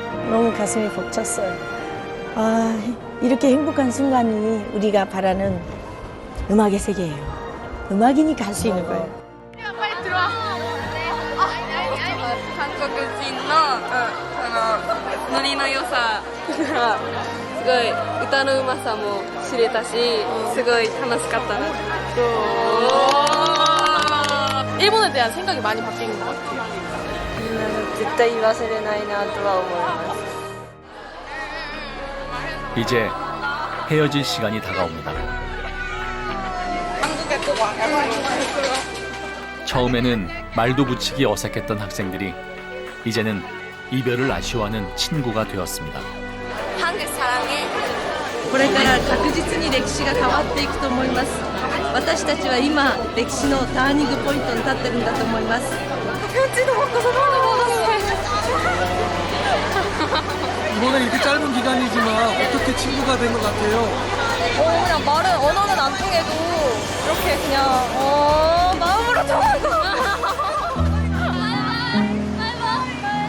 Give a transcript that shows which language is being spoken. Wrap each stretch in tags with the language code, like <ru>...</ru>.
<ko>너무 가슴이 벅찼어요. 아, 이렇게 행복한 순간이 우리가 바라는 음악의 세계예요. 음악이니까 할 수 있는 거예요.</ko> <ja>韓国人のノリの良さがすごい歌のうまさも知れたしすごい楽しかったな。</ja> <ko>일본에 대한 생각이 많이 바뀐 것 같아요.</ko> <ja>絶対忘れないなとは思います。</ja> <ko>이제 헤어질 시간이 다가옵니다. 처음에는 말도 붙이기 어색했던 학생들이 이제는 이별을 아쉬워하는 친구가 되었습니다. 한국 사랑해.</ko> <ja>これから確実に歴史が変わっていくと思います。私たちは今歴史のターニングポイントに立ってるんだと思います。</ja> <ko>이번에 이렇게 짧은 기간이지만 어떻게 친구가 된 것 같아요? 그냥 언어는 안 통해도 이렇게 그냥 마음으로 통하고.</ko>